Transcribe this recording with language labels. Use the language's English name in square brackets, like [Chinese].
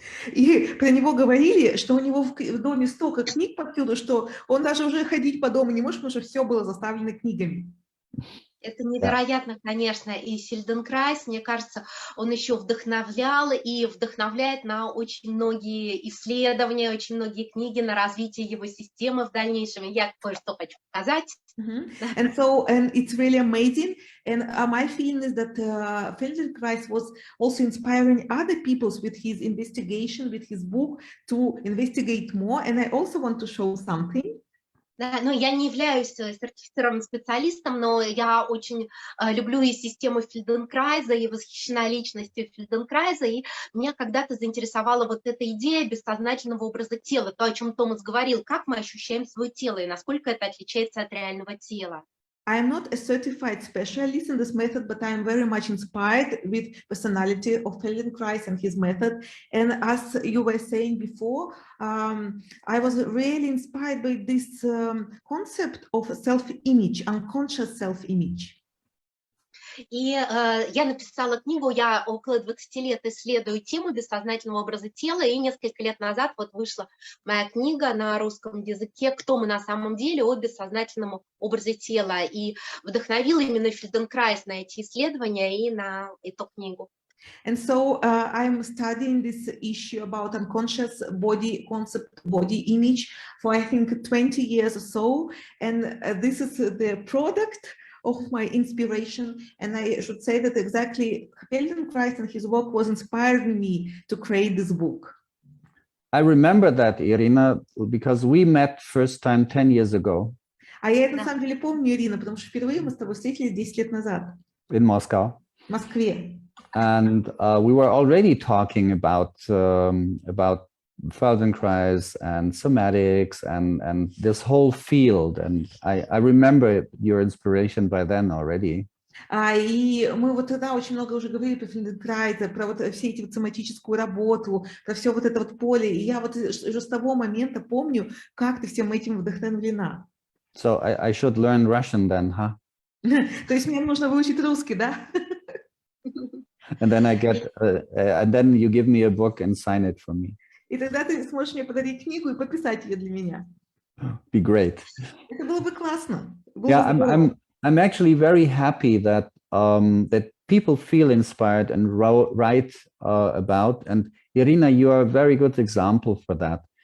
[Russian] И про него говорили, что у него в доме столько книг повсюду, что он даже уже ходить по дому не может, потому что все было заставлено книгами. Это невероятно, конечно, и Фельденкрайз, мне кажется, он еще вдохновлял и вдохновляет на очень многие исследования, очень многие книги на развитие его системы в дальнейшем. Я кое-что хочу показать. [English] And it's really amazing. And my feeling is that Feldenkrais was also inspiring other people with his investigation, with his book, to investigate more. And I also want to show something. [Russian] Да, ну, я не являюсь сертифицированным специалистом, но я очень люблю и систему Фельденкрайза, и восхищена личностью Фельденкрайза, и меня когда-то заинтересовала вот эта идея бессознательного образа тела, то, о чем Томас говорил, как мы ощущаем свое тело и насколько это отличается от реального тела. [English] I'm not a certified specialist in this method, but I'm very much inspired with personality of Feldenkrais and his method. And as you were saying before, I was really inspired by this concept of self-image, unconscious self-image. [Russian] И я написала книгу, я около 20 лет исследую тему бессознательного образа тела, и несколько лет назад вот вышла моя книга на русском языке «Кто мы на самом деле» о бессознательном образе тела, и вдохновила именно Фельденкрайз на эти исследования и на эту книгу. [English] And so I'm studying this issue about unconscious body concept, body image for I think 20 years or so, and this is the product of my inspiration. And I should say that exactly Feldenkrais and his work was inspiring me to create this book. I remember that, Irina, because we met first time 10 years ago. [Russian] А я это на самом деле помню, Ирина, потому что впервые мы с тобой встретились 10 лет назад. [English] In Moscow. [Russian] В Москве. [English] And we were already talking about Feldenkrais and somatics and this whole field. And I remember your inspiration by then already. [Russian] И мы вот тогда очень много уже говорили про Фельденкрайза, про вот все эти вот соматическую работу, про все вот это вот поле. И я вот уже с того момента помню, как ты всем этим вдохновлена. [English] So I should learn Russian then, huh? [Russian] То есть мне нужно выучить русский, да? [English] And then I get, and then you give me a book and sign it for me. [Russian] И тогда ты сможешь мне подарить книгу и подписать ее для меня. [English] Be great. [Russian] Это было бы классно. [English] Yeah, I'm actually very happy that that people feel inspired and write about. And Irina, you are a very good example for that.